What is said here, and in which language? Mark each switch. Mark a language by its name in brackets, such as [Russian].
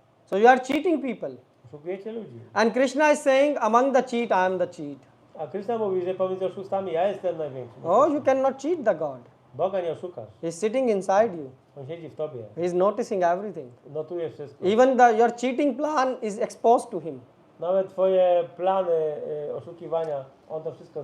[English] So you are cheating people. [Polish] Oszukujecie ludzi. [English] And Krishna is saying, among the cheat, I am the cheat. [Polish] A Krishna mówi, że pomiędzy oszustami ja jestem największy. [English] Oh, you cannot cheat the God. [Polish] Boga nie oszukasz. [English] He's sitting inside you. [Polish] On siedzi w tobie. [English] He's noticing everything. [Polish] Notuje wszystko. [English] Even your cheating plan is exposed to him. [Polish] Nawet twoje plany oszukiwania, on to wszystko